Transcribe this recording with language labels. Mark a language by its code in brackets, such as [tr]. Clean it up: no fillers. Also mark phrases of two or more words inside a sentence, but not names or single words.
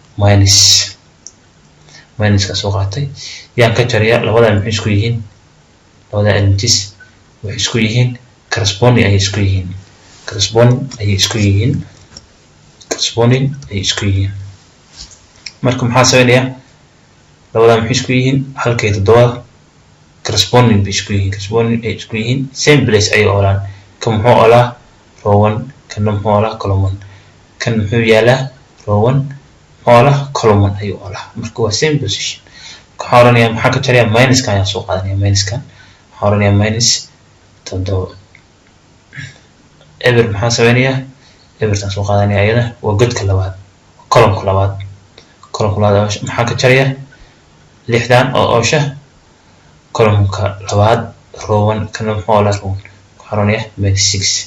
[so] minus ka soo qaatay yaan ka jarayaa labada maxay isku yihiin labada elements waxay isku yihiin corresponding ayay isku yihiin marka maxaa sameynayaa labada maxay isku yihiin halkay 7 corresponding ay isku yihiin [en] same place [so] ay oolaan kan muxuu oolaa row 1 kan muxuu oolaa column 1 kan muxuu yaalaa row 1 oolaa column 1 ay oolaa marka waa [en] same position [so] waxaan oranayaa maxaa ka jarayaa minus kan ayaan soo qaadanayaa waxaan oranayaa minus 7 eber maxaa sameynayaa ebertan soo qaadanayaa ayada waa godka labaad column labaad maxaa ka jarayaa 6dan oo oosha column-ka labaad row 1 kana muxuu oolaa row 1 waxaan oranayaa minus 6